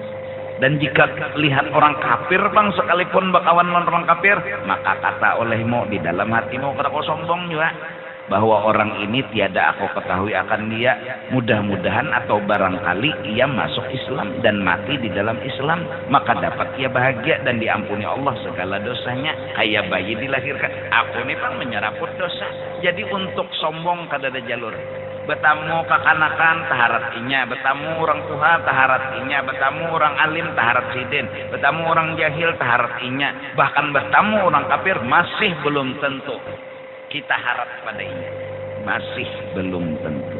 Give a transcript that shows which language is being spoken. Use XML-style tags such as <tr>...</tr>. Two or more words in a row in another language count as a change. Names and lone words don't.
<bjn>Dan jika lihat orang kafir bang, sekalipun bakawan orang kafir, maka kata olehmu di dalam hatimu kada kau sombong juga, bahwa orang ini tiada aku ketahui akan dia, mudah-mudahan atau barangkali ia masuk Islam dan mati di dalam Islam, maka dapat ia bahagia dan diampuni Allah segala dosanya, kayak bayi dilahirkan. Aku nih bang menyeraput dosa, jadi untuk sombong kada ada jalur. Betamu kekanakan taharat inya, betamu orang tua taharat inya, betamu orang alim taharat sidin, betamu orang jahil taharat inya, bahkan betamu orang kafir masih belum tentu kita harap padanya, masih belum tentu.</bjn>